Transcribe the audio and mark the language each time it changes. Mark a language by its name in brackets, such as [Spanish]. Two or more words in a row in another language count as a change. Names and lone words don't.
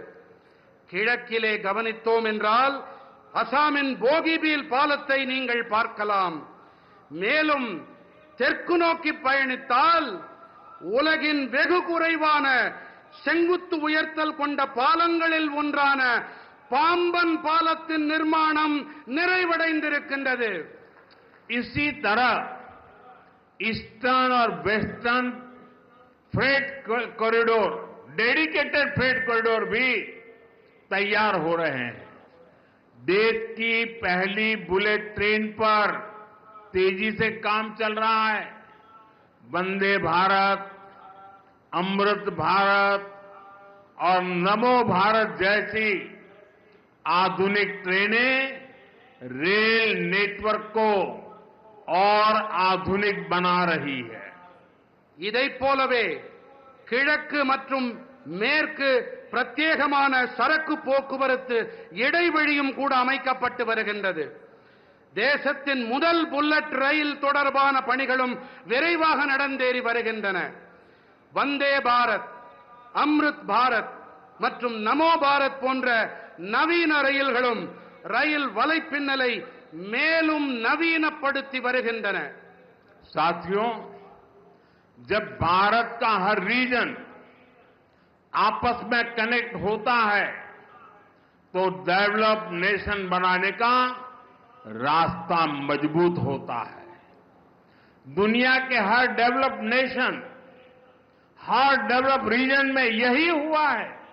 [Tamil] கிழக்கிலே கவனித்தோம் என்றால் அசாமின் போகிபீல் பாலத்தை நீங்கள் பார்க்கலாம். மேலும் தெற்கு நோக்கி பயணித்தால் உலகின் வெகு குறைவான செங்குத்து உயர்த்தல் கொண்ட பாலங்களில் ஒன்றான பாம்பன் பாலத்தின் நிர்மாணம் நிறைவடைந்திருக்கின்றது. [Hindi] इसी तरह ईस्टर्न और [English] western freight corridor, dedicated freight corridor [Hindi] भी तैयार हो रहे हैं। देश की पहली [English] bullet train [Hindi] पर तेजी से काम चल रहा है। वंदे भारत, अमृत भारत और नमो भारत जैसी आधुनिक ट्रेनें [English] rail network [Hindi] को और आधुनिक बना रही है। [Tamil] இதைப் போலவே கிழக்கு மற்றும் மேற்கு பிரத்யேகமான சரக்கு போக்குவரத்து இடைவெளியும் கூட அமைக்கப்பட்டு வருகின்றது. தேசத்தின் முதல் புல்லட் ரயில் தொடர்பான பணிகளும் விரைவாக நடந்தேறி வருகின்றன. வந்தே பாரத், அம்ருத் பாரத் மற்றும் நமோ பாரத் போன்ற நவீன ரயில்களும் ரயில் வலைப்பின்னலை மேலும் நவீனப்படுத்தி வருகின்றன. [Hindi] साथियों, जब भारत का हर रीजन आपस में कनेक्ट होता है तो [English] developed nation [Hindi] बनाने का रास्ता मजबूत होता है। दुनिया के हर [English] developed nation, [Hindi] हर [English] developed region [Hindi] में यही हुआ है।